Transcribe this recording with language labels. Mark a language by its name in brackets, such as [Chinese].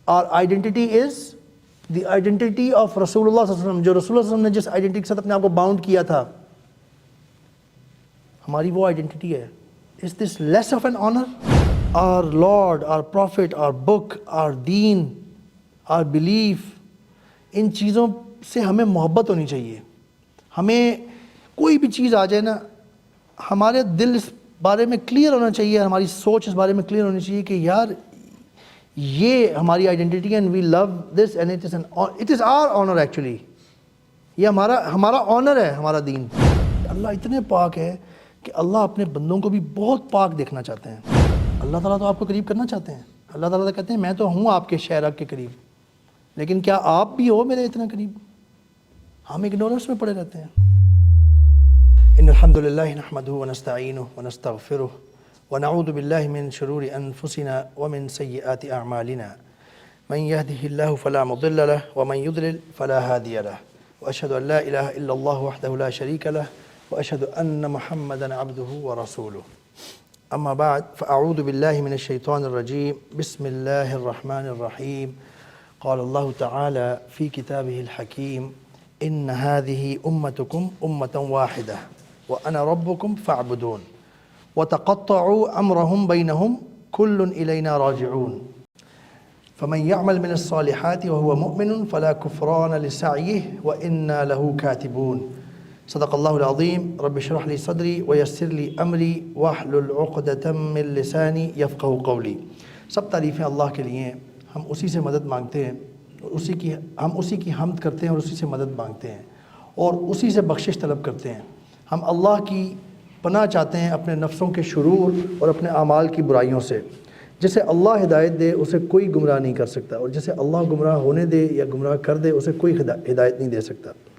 [English] Our identity is the identity of Rasulullah صلی اللہ علیہ وسلم. [Urdu] جو رسول اللہ صلی اللہ علیہ وسلم نے جس آئیڈینٹی کے ساتھ اپنے آپ کو باؤنڈ کیا تھا, ہماری وہ آئیڈینٹی ہے. [English] Is this less of an honor? Our Lord, our Prophet, our book, our deen, our belief, [Urdu] ان چیزوں سے ہمیں محبت ہونی چاہیے. ہمیں کوئی بھی چیز آ جائے نا, ہمارے دل اس بارے میں کلیئر ہونا چاہیے, ہماری سوچ اس بارے میں کلیئر ہونی چاہیے کہ یار یہ ہماری identity [English] And we love this and it is our honour actually. [Urdu] یہ ہمارا آنر ہے, ہمارا دین. اللہ اتنے پاک ہے کہ اللہ اپنے بندوں کو بھی بہت پاک دیکھنا چاہتے ہیں. اللہ تعالیٰ تو آپ کو قریب کرنا چاہتے ہیں. اللہ تعالیٰ تو کہتے ہیں میں تو ہوں آپ کے شہرک کے قریب, لیکن کیا آپ بھی ہو میرے اتنا قریب؟ ہم اگنورنس میں پڑے رہتے ہیں. [Arabic] ان الحمد للہ نحمدہ ونستعینہ ونستغفرہ ونعوذ باللہ من شرور انفسنا ومن سیئات اعمالنا من يهده الله فلا مضل له ومن يضلل فلا هادي له واشهد ان لا اله الا الله وحده لا شريك له واشهد ان محمدا عبده ورسوله. اما بعد فاعوذ باللہ من الشیطان الرجیم. بسم اللہ الرحمن الرحیم. قال الله تعالى في كتابه الحكيم إن هذه أمتكم أمة واحدة وأنا ربكم فاعبدون وتقطعوا أمرهم بينهم كل إلينا راجعون فمن يعمل من الصالحات وهو مؤمن فلا كفران لسعيه وإنا له كاتبون. صدق الله العظيم. رب اشرح لي صدري ويسر لي أمري واحلل عقدة من لساني يفقهوا قولي. [Urdu] سب تعریفیں اللہ کے لیے ہیں. ہم اسی سے مدد مانگتے ہیں, ہم اسی کی حمد کرتے ہیں اور اسی سے مدد مانگتے ہیں اور اسی سے بخشش طلب کرتے ہیں. ہم اللہ کی پناہ چاہتے ہیں اپنے نفسوں کے شرور اور اپنے اعمال کی برائیوں سے. جسے اللہ ہدایت دے اسے کوئی گمراہ نہیں کر سکتا, اور جسے اللہ گمراہ ہونے دے یا گمراہ کر دے اسے کوئی ہدایت نہیں دے سکتا.